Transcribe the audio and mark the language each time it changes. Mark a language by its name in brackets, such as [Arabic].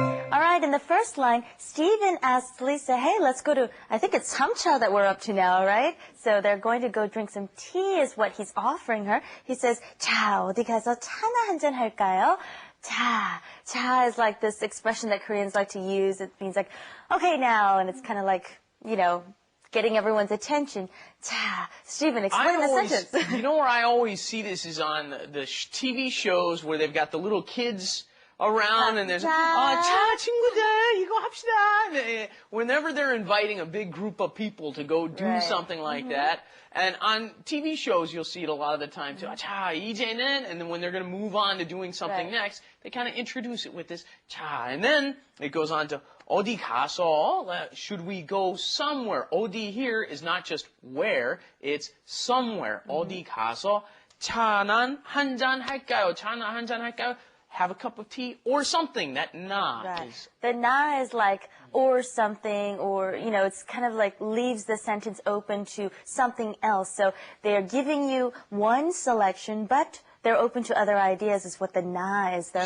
[English] All right, in the first line, Stephen asks Lisa, hey, let's go to, I think it's samcha that we're up to now, right? So they're going to go drink some tea is what he's offering her. He says, [Korean] 자, 어디 가서 차나 한잔 할까요? [English] 자 is like this expression that Koreans like to use. It means like, okay now, and it's kind of like, you know, getting everyone's attention. 자, Stephen, explain the sentence. You know where I always see this is on the TV shows where they've got the little kids around and there's [Korean] 자 친구들 이거 합시다. [English] Whenever they're inviting a big group of people to go do something like that, and on TV shows you'll see it a lot of the time too. [Korean] 자 이제는, [English] and then when they're going to move on to doing something next, they kind of introduce it with this 자, and then it goes on to [Korean] 어디 가서, [English] should we go somewhere? 어디 here is not just where, it's somewhere. [Korean] 어디 가서 차나 한잔 할까요? 차나 한잔 할까요? [English] Have a cup of tea or something. That na is. The na is like or something, or, you know, it's kind of like leaves the sentence open to something else. So they're giving you one selection, but they're open to other ideas is what the na is there